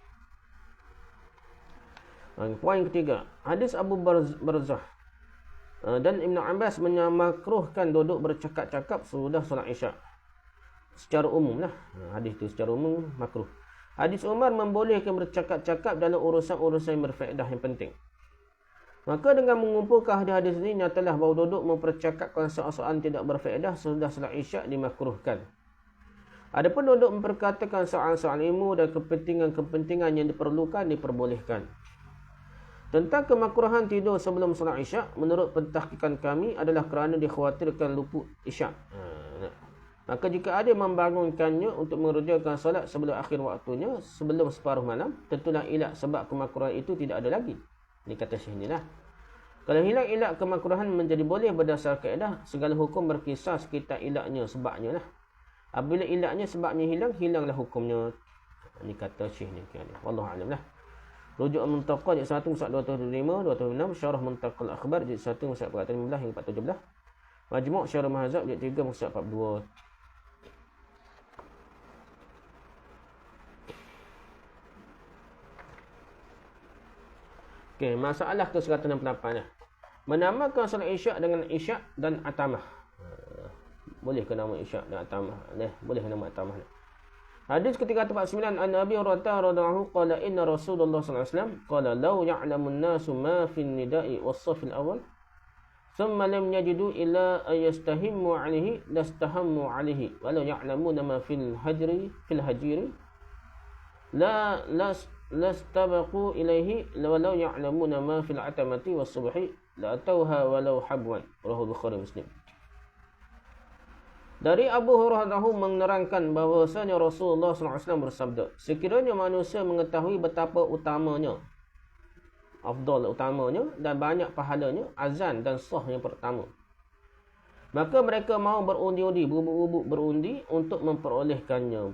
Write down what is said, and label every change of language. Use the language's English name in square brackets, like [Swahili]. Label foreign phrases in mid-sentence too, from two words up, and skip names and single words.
[Malay] Poin ketiga, hadis Abu Barzah dan Ibnu Abbas memakruhkan duduk bercakap-cakap sudah solat Isya. Secara umum lah, hadis itu secara umum makruh. Hadis Umar membolehkan bercakap-cakap dalam urusan-urusan yang berfaedah yang penting. Maka dengan mengumpulkan hadis-hadis ini, nyatalah bahawa duduk mempercakapkan soal-soal tidak berfaedah sudah solat Isya dimakruhkan. Adapun duduk memperkatakan soal-soal ilmu dan kepentingan-kepentingan yang diperlukan diperbolehkan. Tentang kemakruhan tidur sebelum solat Isya, menurut pentahqiqan kami adalah kerana dikhawatirkan luput Isya. Maka jika ada membangunkannya untuk mengerjakan solat sebelum akhir waktunya, sebelum separuh malam, tentulah ilat sebab kemakruhan itu tidak ada lagi. Ini kata Syekh ni lah. Kalau hilang ilat kemakruhan menjadi boleh berdasar kaedah, segala hukum berkisar sekitar ilatnya sebabnya lah. Apabila ilatnya sebabnya hilang, hilanglah hukumnya. Ini kata Syekh ni. [Arabic] والله أعلم [Malay] lah. Rujuk Muntaqa jilid 1 mushaf 275 276, Syarah Muntaqal Akhbar jilid 1 mushaf 415 hingga 417. Majmu' Syarah Mahzab jilid 3 muka 42. Okey, masalah ke-168 dah. Menamakan solat Isyak dengan Isyak dan Atamah. Boleh ke nama Isyak dan Atamah? Boleh nama Atamah. Hadis ke-349 [Arabic] عن أبي هريرة رضي الله قال إن رسول الله صلى الله عليه وسلم قال لو يعلم الناس ما في النداء والصف الأول ثم لم يجدوا إلا أن يستهموا عليه لاستهموا عليه ولو يعلمون ما في التهجير لاستبقوا إليه ولو يعلمون ما في العتمة والصبح لأتوهما ولو حبوا. [Malay] Rawahu Bukhari Muslim. Dari Abu Hurairah menerangkan bahawasanya Rasulullah SAW bersabda, sekiranya manusia mengetahui betapa utamanya, afdal utamanya dan banyak pahalanya azan dan sah yang pertama, maka mereka mau berundi-undi, berebut-rebut berundi untuk memperolehkannya.